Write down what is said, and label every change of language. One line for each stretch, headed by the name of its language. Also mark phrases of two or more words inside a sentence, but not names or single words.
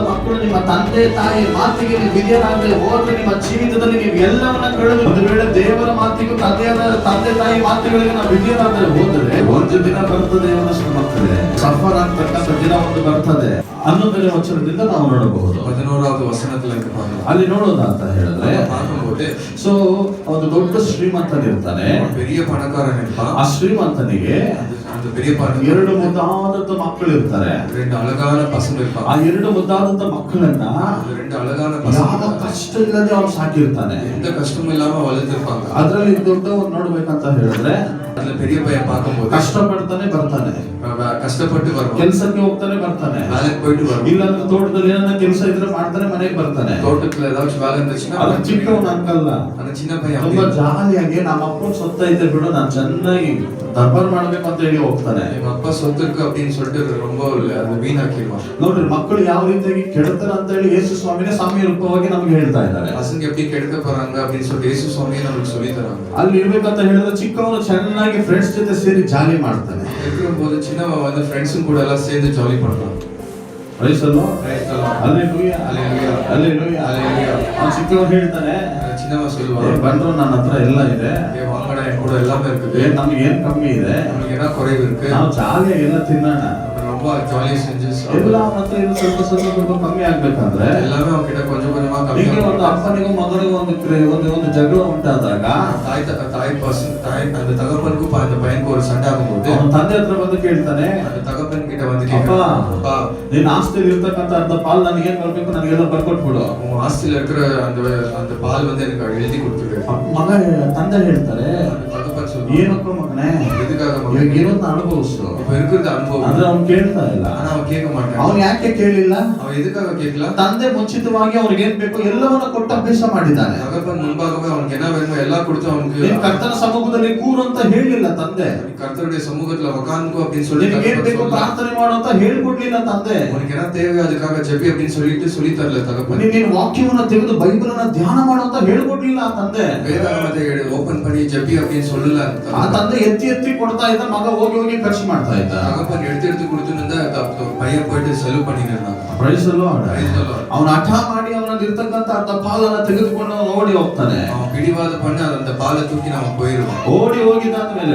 Kannada: ಮಕ್ಕಳು ನಿಮ್ಮ ತಂದೆ ತಾಯಿ ಮಾತಿಗೆ ನೀವು ವಿಧೇಯರಾಗದೆ ಹೋದ್ರೆ ನಿಮ್ಮ ಜೀವಿತದಲ್ಲಿ ನೀವು ಎಲ್ಲವನ್ನ ಕಳೆದು, ಒಂದು ವೇಳೆ ದೇವರ ಮಾತಿಗೂ ತಂದೆ ತಾಯಿ ಮಾತುಗಳಿಗೆ ನಾವು ವಿಧೇಯರಾಗದೆ ಹೋದರೆ ಒಂದು ದಿನ ಬರ್ತದೆ ಇವನಷ್ಟು ಮಕ್ಕಳೇ, ಸಫರ್ ಆಗ್ತಕ್ಕಂಥ ದಿನ ಒಂದು ಬರ್ತದೆ. 11ನೇ ವಚನದಿಂದ ನಾವು ನೋಡಬಹುದು.
Tamil: 11வது வசனத்துல
Kannada: ಅಲ್ಲಿ ನೋಡೋದಂತ ಹೇಳಿದ್ರೆ, ಸೊ ಒಂದು ದೊಡ್ಡ ಶ್ರೀಮಂತನಿರ್ತಾನೆ,
Tamil: பெரிய பணக்காரன் இருப்பான்.
Kannada: ಆ ಶ್ರೀಮಂತನಿಗೆ ಎರಡು ಮುದ್ದಾದಂತ ಮಕ್ಕಳು ಇರ್ತಾರೆ,
Tamil: ரெண்டு அழகான பசங்க இருப்பாங்க.
Kannada: ಆ ಎರಡು ಮುದ್ದಾದಂತ ಮಕ್ಕಳನ್ನ
Tamil: ரெண்டு அழகான பசங்க
Kannada: ಯಾವ ಕಷ್ಟ ಇಲ್ಲದೆ ಅವ್ನು ಸಾಕಿರ್ತಾನೆ,
Tamil: எந்த கஷ்டமும் இல்லாம வளர்த்திருப்பாங்க.
Kannada: ಅದ್ರಲ್ಲಿ ದೊಡ್ಡವನ್ ನೋಡ್ಬೇಕಂತ ಹೇಳಿದ್ರೆ
Tamil: அதுல பெரிய பையன் பார்க்கும்போது
Kannada: ಕಷ್ಟ ಪಡ್ತಾನೆ ಬರ್ತಾನೆ,
Tamil: ಕಷ್ಟಪಟ್ಟು வருவான்,
Kannada: ಕೆಲಸಕ್ಕೆ ಹೋಗ್ತಾನೆ ಬರ್ತಾನೆ,
Tamil: வேலைக்கு போயிட்டு வருவான்.
Kannada: ಇಲ್ಲಾಂದ್ರೆ ತೋಟದಲ್ಲಿ ಏನಾರ ಕೆಲಸ ಇದ್ರೆ ಮಾಡ್ತಾನೆ ಮನೆಗೆ ಬರ್ತಾನೆ.
Tamil: தோட்டத்துல ஏதாச்சும் வேலை இருந்துச்சுன்னா
Kannada: ಅದು ಚಿಕ್ಕವನ ಅನ್ಕಲ್ಲ,
Tamil: அந்த சின்ன பையன்
Kannada: ತುಂಬಾ ಜಾಲಿಯಾಗಿ ನಮ್ಮ ಅಪ್ಪನ ಸೊತ್ತ ಐತೆ ಬಿಡು ನಾನು ಚೆನ್ನಾಗಿ ದರ್ಬಾರ್ ಮಾಡ್ಬೇಕು ಅಂತ ಹೇಳಿ ಹೋಗ್ತಾನೆ.
Tamil: எங்க அப்பா சொத்து இருக்கு அப்படின்னு சொல்லிட்டு ரொம்ப அது வீணாக்கிடுவான்.
Kannada: ನೋಡ್ರಿ, ಮಕ್ಕಳು ಯಾವ ರೀತಿಯಾಗಿ ಕೆಡ್ತಾರೆ ಅಂತ ಹೇಳಿ ಯೇಸು ಸ್ವಾಮಿನೇ ಸಾಮ್ಯ ರೂಪವಾಗಿ ನಮ್ಗೆ ಹೇಳ್ತಾ ಇದ್ದಾರೆ.
Tamil: பசங்க எப்படி கெடுக்க போறாங்க அப்படின்னு சொல்லிட்டு இயேசು சுவாமியே நமக்கு சொல்லி தராங்க.
Kannada: ಅಲ್ಲಿ ಇರ್ಬೇಕಂತ ಹೇಳಿದ್ರೆ ಚಿಕ್ಕವನು ಚೆನ್ನಾಗಿ ಫ್ರೆಂಡ್ಸ್ ಜೊತೆ ಸೇರಿ ಜಾಲಿ ಮಾಡ್ತಾನೆ.
Tamil: இருக்கும்போது சின்னவன் வந்து ஃப்ரெண்ட்ஸும் கூட எல்லாம் சேர்ந்து ஜாலி பண்றான்.
Kannada: ಪ್ರೈಸ್ ಅಲ್ಲೋ, ಹಲ್ಲೆಲೂಯಾ, ಹಲ್ಲೆಲೂಯಾ, ಹಲ್ಲೆಲೂಯಾ, ಹಲ್ಲೆಲೂಯಾ. ಅವ್ನು ಚಿಕ್ಕವನು ಹೇಳ್ತಾನೆ,
Tamil: சின்னவன் சொல்லுவான்,
Kannada: ಬಂದ್ರು ನನ್ನ ಹತ್ರ ಎಲ್ಲ ಇದೆ,
Tamil: வாங்கடா என் கூட எல்லாமே இருக்குது,
Kannada: ನಮ್ಗೆ ಏನ್ ಕಮ್ಮಿ ಇದೆ,
Tamil: நமக்கு என்ன குறைவு இருக்கு,
Kannada: ನಾವು ಜಾಲಿಯಾಗಿ ಎಲ್ಲ ತಿನ್ನೋಣ.
Tamil: ரொம்ப ஜாலியா செஞ்சு
Kannada: ಎಲ್ಲ ಅವನ ಹತ್ರ ಇರೋ ಸ್ವಲ್ಪ ಕಮ್ಮಿ ಆಗ್ಬೇಕಂದ್ರೆ
Tamil: எல்லாமே அவங்க கிட்ட கொஞ்சம் கொஞ்சமா கம்மி.
Kannada: ಈಗ ಒಂದು ಅಪ್ಪನಿಗೂ ಮಗನಿಗೂ ಒಂದು ಜಗಳ ಉಂಟಾದಾಗ
Tamil: தாய் அந்த தகப்பனுக்கும் அந்த பையனுக்கு ஒரு சண்டை ஆகும்போது
Kannada: ಅವನ ತಂದೆ ಹತ್ರ ಬಂದು ಕೇಳ್ತಾನೆ,
Tamil: அந்த தகப்பன் கிட்ட வந்து
Kannada: ಅಪ್ಪ ನಿನ್ನ ಆಸ್ತಿಯಲ್ಲಿ ಇರ್ತಕ್ಕಂಥ ಅರ್ಧ ಪಾಲ್ ನನಗೆ ಏನ್ ಬರ್ಬೇಕು ನನಗೆಲ್ಲ ಬರ್ಕೊಟ್ಬಿಡು,
Tamil: உன் ஆஸ்தியில இருக்கிற அந்த பால் வந்து எனக்கு எழுதி கொடுத்துரு.
Kannada: ಮಗ ತಂದೆ ಹೇಳ್ತಾರೆ,
Tamil: தகப்பன் சொல்லுவான்,
Kannada: ಏನಪ್ಪ ಮಗನೇ
Tamil: எதுக்காக
Kannada: ಇವಾಗ ಇರೋದನ್ನ ಅನುಭವಿಸು.
Tamil: இப்ப இருக்கிறது அனுபவம்
Kannada: ಅಂದ್ರೆ ಅವ್ನು ಕೇಳ್ತಾ ಇಲ್ಲ.
Tamil: ஆனா அவன் கேட்க மாட்டான்.
Kannada: ಅವ್ನು ಯಾಕೆ ಕೇಳಿಲ್ಲ?
Tamil: அவன் எதுக்காக கேட்கல?
Kannada: ತಂದೆ ಮುಂಚಿತವಾಗಿ ಅವ್ರಿಗೆ ಏನ್ ಬೇಕು ಎಲ್ಲವನ್ನ ಕೊಟ್ಟು ಅಭ್ಯಾಸ ಮಾಡಿದ್ದಾನೆ.
Tamil: தகப்பன் முன்பாகவே அவனுக்கு என்ன வேணுமோ எல்லாம் கொடுத்து அவனுக்கு
Kannada: ನೀನ್ ಕರ್ತನ ಸಮ್ಮುಖದಲ್ಲಿ ಕೂರು ಅಂತ ಹೇಳಿಲ್ಲ ತಂದೆ.
Tamil: கர்த்தருடைய சமூகத்துல உட்கார்ந்துக்கோ அப்படின்னு சொல்லி
Kannada: ನಿನಗೆ ಏನ್ ಬೇಕು ಪ್ರಾರ್ಥನೆ ಮಾಡು ಅಂತ ಹೇಳ್ಕೊಡ್ಲಿಲ್ಲ ತಂದೆ.
Tamil: உனக்கு என்ன தேவை அதுக்காக ஜெபி அப்படின்னு சொல்லிட்டு சொல்லி தரல தகப்பன்.
Kannada: ನೀನ್ ವಾಕ್ಯವನ್ನ ತೆಗೆದು ಬೈಬಲನ್ನ ಧ್ಯಾನ ಮಾಡು ಅಂತ ಹೇಳ್ಕೊಡ್ಲಿಲ್ಲ ಆ ತಂದೆ.
Tamil: வேதாகமத்தை ஓபன் பண்ணி ஜெபி அப்படின்னு சொல்லல
Kannada: ಆ ತಂದೆ ಎತ್ತಿ ಎತ್ತಿ ಕೊಡ್ತಾ ಇದ್ದ, ಮಗ ಹೋಗಿ ಹೋಗಿ ಖರ್ಚು ಮಾಡ್ತಾ ಇದ್ದ.
Tamil: தகப்பன் எடுத்து கொடுத்துன்னு பையன் போயிட்டு செலவு பண்ணினான்.
English: praise the Lord.
Kannada: ಅವನು ಹಠ ಮಾಡಿ ಅವನಲ್ಲಿ ಇರ್ತಕ್ಕಂಥ ಅರ್ಧ ಪಾಲನ್ನ ತೆಗೆದುಕೊಂಡು ಅವನು ಓಡಿ ಹೋಗ್ತಾನೆ.
Tamil: அவன் பிடிவாத பண்ணி அந்த பாலை தூக்கி நாம போயிடுவான்.
Kannada: ಓಡಿ ಹೋಗಿದಾದ್ಮೇಲೆ